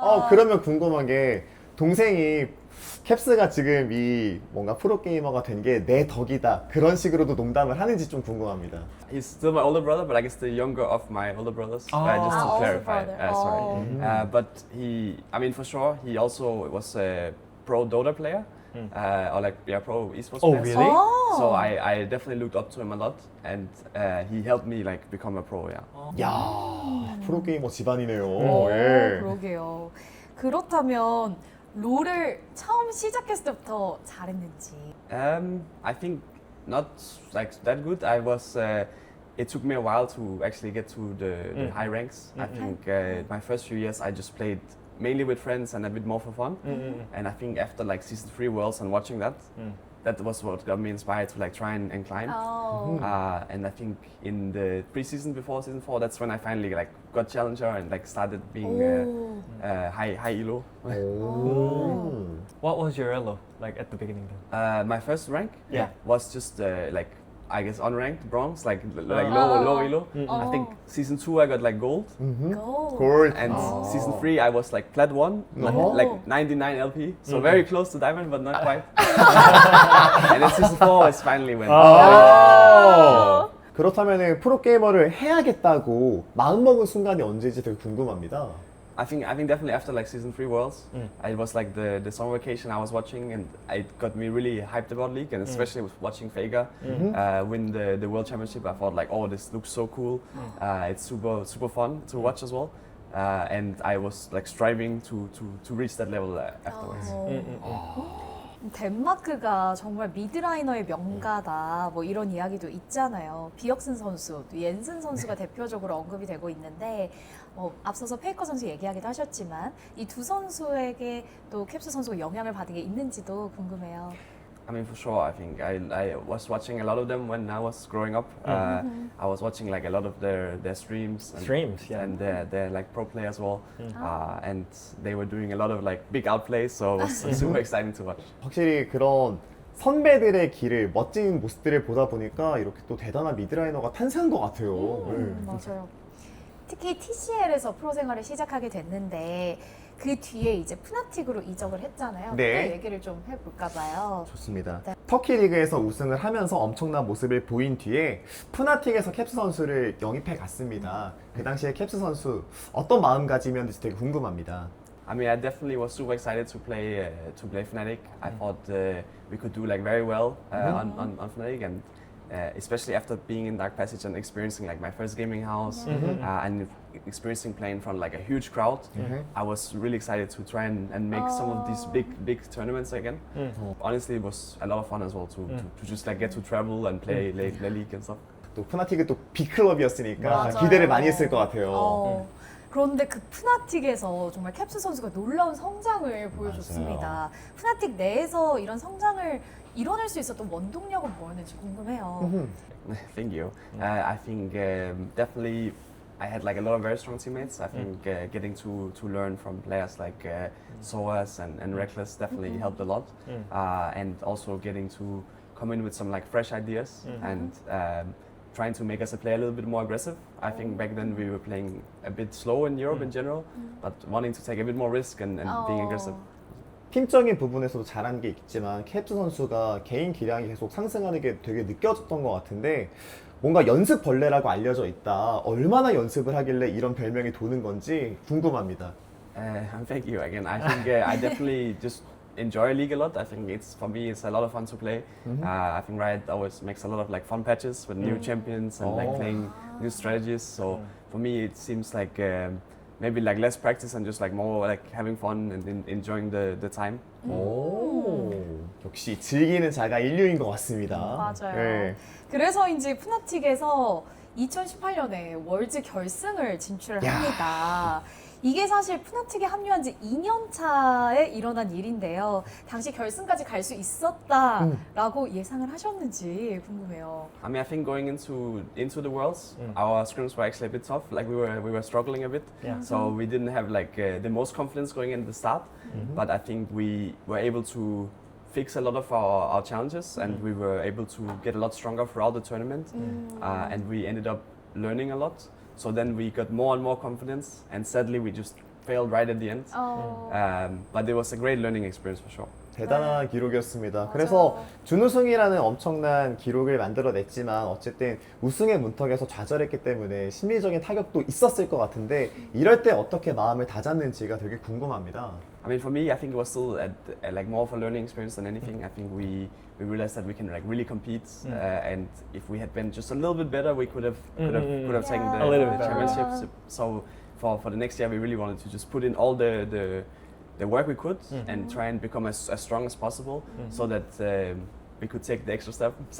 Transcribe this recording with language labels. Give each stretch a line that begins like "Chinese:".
Korean: 그러면 궁금한 게 동생이 캡스가 지금 이 뭔가 프로게이머가 된 게 내 덕이다 그런 식으로도 농담을 하는지 좀 궁금합니다.
English: He's still my older brother, but I guess the younger of my older brothers. Just to older clarify. brother. Sorry. But I mean, for sure, he also was a pro Dota player. Or like, pro esports Oh, player. really? So I definitely looked up to him a lot, and he helped me like become a pro. Yeah.
Korean: 야 프로게이머 집안이네요. 오, 예. 그러게요. 그렇다면 롤을 처음 시작했을 때부터 잘했는지.
English: I think not like that good. I was. It took me a while to actually get to the high ranks. I think my first few years I just played mainly with friends and a bit more for fun. And I think after like season 3 Worlds and watching that, that was what got me inspired to like try and climb. And I think in the pre-season before season 4, that's when I finally like got challenger and like started being high elo.
Korean: 오.
English: What was your elo like at the beginning then? My first rank Yeah. was just like I guess unranked bronze, like low elo. I think season 2 I got like gold. Go.
Korean: 골.
English: And season 3 I was like plat 1, like 99 LP, so very close to diamond but not quite. And then season 4 is finally when.
Korean: 그렇다면 프로게이머를 해야겠다고 마음먹은 순간이 언제인지 되게 궁금합니다.
English: I think definitely after like season 3 Worlds, it was like the summer vacation I was watching, and it got me really hyped about League, and especially with watching Vega win the World Championship. I thought like, oh, this looks so cool. It's super fun to watch as well. And I was like striving to reach that level afterwards.
Korean: 덴마크가 정말 미드라이너의 명가다 뭐 이런 이야기도 있잖아요. 비역슨 선수, 또 옌슨 선수가 대표적으로 언급이 되고 있는데 앞서서 페이커 선수 얘기하기도 하셨지만 이 두 선수에게 또 캡스 선수가 영향을 받은 게 있는지도 궁금해요.
English: I mean, for sure. I think I was watching a lot of them when I was growing up. I was watching like a lot of their streams. And they're like pro players as well. And they were doing a lot of like big outplays, so it was super exciting to watch.
Korean: 확실히 그런 선배들의 길을 멋진 모습들을 보다 보니까 이렇게 또 대단한 미드라이너가 탄생한 것 같아요. 네. 맞아요. 특히 TCL에서 프로 생활을 시작하게 됐는데 그 뒤에 이제 푸나틱으로 이적을 했잖아요. 네. 그 얘기를 좀 해볼까 봐요. 좋습니다. 네. 터키 리그에서 우승을 하면서 엄청난 모습을 보인 뒤에 푸나틱에서 캡스 선수를 영입해 갔습니다. 그 당시에 캡스 선수 어떤 마음가짐이었는지 되게 궁금합니다.
English: I mean, I definitely was super excited to play Fnatic. I thought we could do like very well on Fnatic, and especially after being in Dark Passage and experiencing like my first gaming house and experiencing playing in front of like a huge crowd, I was really excited to try and make some of these big tournaments again. Honestly, it was a lot of fun as well to just like get to travel and play La League and stuff.
Korean: 또 푸나틱은 또 빅클럽이었으니까 맞아요. 기대를 많이 했을 것 같아요. 그런데 그 푸나틱에서 정말 캡스 선수가 놀라운 성장을 보여줬습니다. 푸나틱 내에서 이런 성장을 이뤄낼 수 있었던 원동력은 뭐였는지 궁금해요.
English: Thank you. I think definitely I had like a lot of very strong teammates. I think getting to learn from players like Soas and Reckless definitely helped a lot. And also getting to come in with some like fresh ideas and trying to make us play a little bit more aggressive. I think back then we were playing a bit slow in Europe in general, but wanting to take a bit more risk and being aggressive.
Korean: 팀적인 부분에서도 잘한 게 있지만 캡스 선수가 개인 기량이 계속 상승하는 게 되게 느껴졌던 것 같은데 뭔가 연습 벌레라고 알려져 있다. 얼마나 연습을 하길래 이런 별명이 도는 건지 궁금합니다.
English: Thank you again. I think I definitely just enjoy League a lot. I think for me it's a lot of fun to play. I think Riot always makes a lot of like fun patches with new champions and like playing new strategies. So for me it seems like maybe like less practice and just like more like having fun and enjoying the time.
Korean: 오, 역시 즐기는 자가 인류인 것 같습니다. 맞아요. 네. 그래서인지 푸나틱에서 2018년에 월즈 결승을 진출을 합니다. 이게 사실 푸나틱에 합류한 지 2년 차에 일어난 일인데요. 당시 결승까지 갈 수 있었다라고 예상을 하셨는지 궁금해요.
English: I mean, I think going into the worlds, our scrims were actually a bit tough. Like we were struggling a bit. Yeah. So we didn't have like the most confidence going in the start. But I think we were able to fix a lot of our challenges, and we were able to get a lot stronger throughout the tournament. And we ended up learning a lot. So then we got more and more confidence, and sadly we just failed right at the end. But it was a great learning experience for sure.
Korean: 대단한 기록이었습니다. 맞아요. 그래서 준우승이라는 엄청난 기록을 만들어냈지만 어쨌든 우승의 문턱에서 좌절했기 때문에 심리적인 타격도 있었을 것 같은데 이럴 때 어떻게 마음을 다잡는지가 되게 궁금합니다.
English: I mean, for me, I think it was still like more of a learning experience than anything. I think we realized that we can like really compete, and if we had been just a little bit better, we could have taken Yeah. A little bit the better. championships. So for the next year, we really wanted to just put in all the work we could and try and become as strong as possible, so that we could take the extra step.